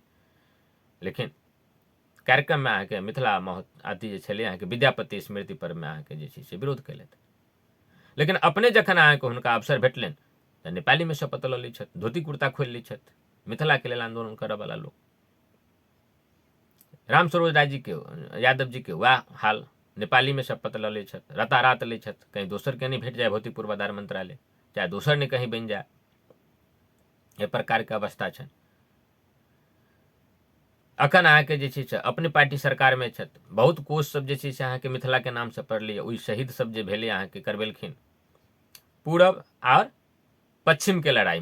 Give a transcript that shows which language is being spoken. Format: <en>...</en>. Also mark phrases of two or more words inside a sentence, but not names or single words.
<mai>लेकिन कार्यक्रम में अहाँके मिथिला अथी जे छलै अहाँके विद्यापति स्मृति पर्व में अहाँके जे छै से विरोध केलथि। लेकिन अपने जखन अहाँके हुनका अवसर भेटलनि तऽ नेपाली में शपथ लऽ लै छथि, धोती कुर्ता खोलि लै छथि, मिथिला के लेल आंदोलन करऽ वाला लोग। राम सरोज राय जी के यादव जी के वएह हाल, नेपाली में शपथ लऽ लै छथि, रातारात लै छथि, कहीं दोसर के नहीं भेट जाए भौतिक पूर्वाधार मंत्रालय, चाहे दोसर ने कहीं बनि जाए, एहि प्रकार के अवस्था छनि। अखन अहाँके जे छै से अपने पार्टी सरकार में छथि, बहुत कोष सब जे छै से अहाँके मिथिला के नाम से पढ़लियै, ओहि शहीद सब जे भेलै अहाँके करबेलखिन पूरब और पश्चिम के लड़ाई</mai>